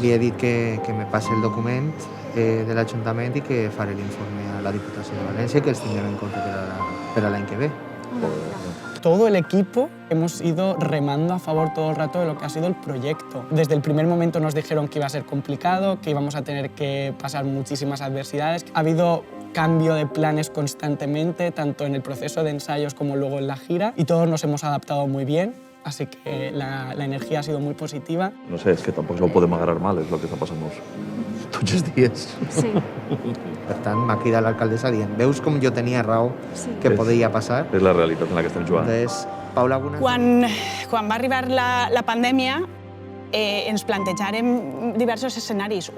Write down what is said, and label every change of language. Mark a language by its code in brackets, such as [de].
[ca] Li he dit que me passi el document de l'Ajuntament i que faré l'informe a la Diputació de València, que els tindrem en compte per a l'any que ve. [es] Todo el equipo hemos ido remando a favor todo el rato de lo que ha sido el proyecto. Desde el primer momento nos dijeron que iba a ser complicado, que íbamos a tener que pasar muchísimas adversidades. Ha habido cambio de planes constantemente, tanto en el proceso de ensayos como luego en la gira, y todos nos hemos adaptado muy bien. Así que la energía ha sido muy positiva. [ca] No sé, és que tampoc no ho podem agarrar mal, és el que està passant tots els dies. Sí. Per tant, m'ha cridat l'alcaldessa dient, veus com jo tenia raó que podia passar? És la realitat en la que estem jugant. [es] Entonces, Paula, alguna... [ca] Quan va arribar la pandèmia, ens plantejàrem diversos escenaris.